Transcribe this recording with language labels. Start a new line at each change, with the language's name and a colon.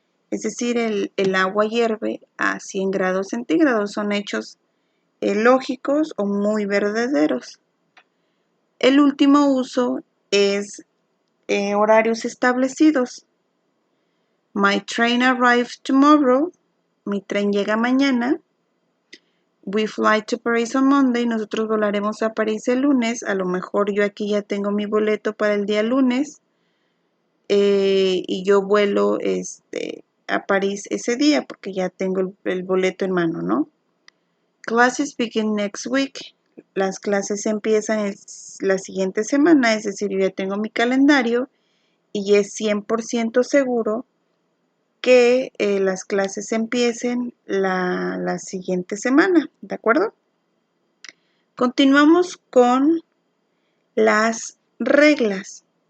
Spanish: Es decir, el agua hierve a 100 grados centígrados. Son hechos lógicos o muy verdaderos. El último uso es horarios establecidos.
English: My train arrives tomorrow.
Spanish: Mi tren llega mañana.
English: We fly to Paris on Monday.
Spanish: Nosotros volaremos a París el lunes. A lo mejor yo aquí ya tengo mi boleto para el día lunes. Y yo vuelo a París ese día porque ya tengo el boleto en mano, ¿no?
English: Classes begin next week.
Spanish: Las clases empiezan la siguiente semana, es decir, yo ya tengo mi calendario y es 100% seguro que las clases empiecen la siguiente semana, ¿de acuerdo? Continuamos con las reglas.